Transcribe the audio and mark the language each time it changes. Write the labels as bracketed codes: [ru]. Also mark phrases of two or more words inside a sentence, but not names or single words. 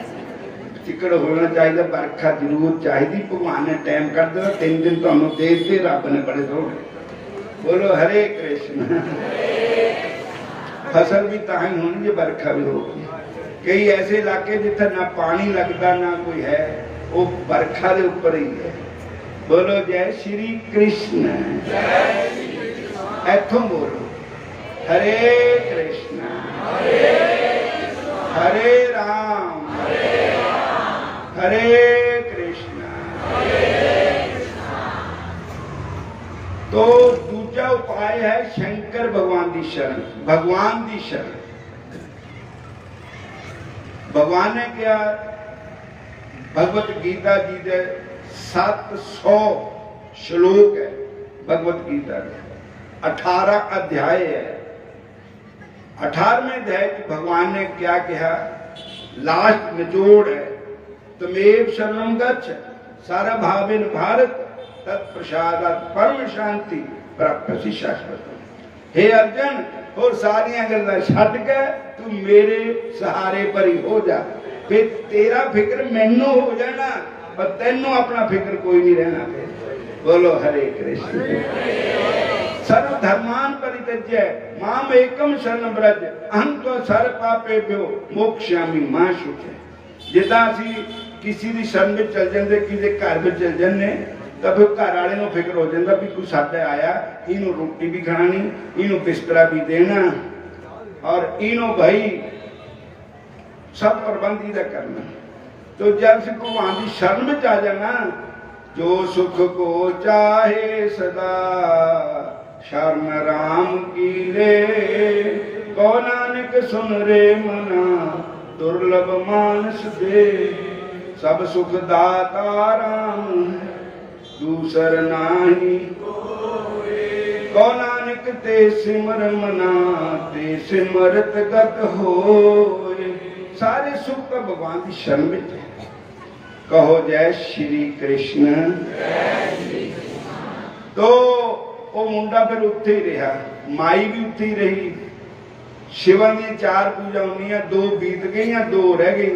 [hi] चिक्कड़ होना चाहिए, बरखा जरूर चाहिए। भगवान ने टाइम कर दिया, [pa] 3 ਦਿਨ ਤੁਹਾਨੂੰ ਦੇ ਦਿੱਤੇ ਰੱਬ ਨੇ ਬੜੇ ਥੋੜ੍ਹੇ। [hi] बोलो हरे कृष्ण। [pa] ਫ਼ਸਲ ਭੀ ਤਾਂ ਹੀ ਹੋਣੀ ਜੇ ਬਰਖਾ ਭੀ ਹੋਗੀ। [hi] कई ऐसे इलाके जिथे ना पानी लगता ना कोई है, वो बरखा के ऊपर ही है। बोलो जय श्री कृष्ण। इथों बोलो हरे कृष्ण हरे राम हरे कृष्ण। तो दूजा उपाय है शंकर भगवान की शरण, भगवान की शरण। भगवान ने क्या भगवत गीता जी के 700 श्लोक है। भगवत गीता के 18 अध्याय है। 18वें अध्याय भगवान ने क्या कहा, लास्ट निचोड़ है, [sa] तमेव शरणं गच्छ सारा भावेन भारत तत्प्रसादात् परम शांति प्राप्ति शाश्वत। [hi] हे अर्जुन, [pa] ਔਰ ਸਾਰੀਆਂ ਗੱਲਾਂ ਛੱਡ ਕੇ ਤੂ ਮੇਰੇ ਸਹਾਰੇ ਪਰ ਹੀ ਹੋ ਜਾ, ਫਿਰ ਤੇਰਾ ਫ਼ਿਕਰ ਮੈਨੂੰ ਹੋ ਜਾਣਾ ਔਰ ਤੈਨੂੰ ਅਪਣਾ ਫ਼ਿਕਰ ਕੋਈ ਨਹੀਂ ਰਹਿਣਾ। [hi] बोलो हरे कृष्ण। [sa] सर्व धर्मान परित्यज्य माम एकम शरण ब्रज, अहं तो सर्व पापेभ्यो मोक्षयामि मां शुचे। [pa] ਜਿੱਦਾਂ ਅਸੀਂ [hi] किसी की शरण में चल जाते, किसी घर में चल जाते, तो फिर घर वाले को फिक्र हो जाता [pa] ਭੀ ਕੋਈ ਸਾਡਾ ਆਇਆ, ਇਹਨੂੰ ਰੋਟੀ ਭੀ ਖਾਣੀ, ਇਹਨੂੰ ਬਿਸਤਰਾ ਭੀ ਦੇਣਾ, ਔਰ ਇਹਨੂੰ ਭਾਈ ਸਭ ਪ੍ਰਬੰਧ ਹੀ ਕਰਨਾ। [hi] तो जब से भगवान की शरण में आ जाना, [pa] ਜੋ ਸੁਖ ਕੋ ਚਾਹੇ ਸਦਾ ਸ਼ਰਣ ਰਾਮ ਕੀ ਲੇ, ਕੋ ਨਾਨਕ ਸੁਨ ਰੇ ਮਨਾ ਦੁਰਲਭ ਮਾਨਸ ਦੇ, ਸਭ ਸੁਖ ਦਾਤਾ ਰਾਮ ਦੂਸਰ ਨਾਹੀ, ਕੋ ਨਾਨਕ ਤੇ ਸਿਮਰ ਮਨਾ ਤੇ ਸਿਮਰਤ ਗਤ ਹੋਏ। [hi] सारे सुख तो भगवान की शरण में है। कहो जय श्री कृष्ण। [pa] ਤੋ ਵੋ ਮੁੰਡਾ ਫਿਰ ਉੱਥੇ ਹੀ ਰਹਾ, ਮਾਈ ਭੀ ਉੱਥੇ ਹੀ ਰਹੀ। ਸ਼ਿਵਾਂ ਦੀ 4 ਪੂਜਾ ਹੋਣੀਆਂ, 2 ਬੀਤ ਗਈ, 2 ਰਹਿ ਗਈ।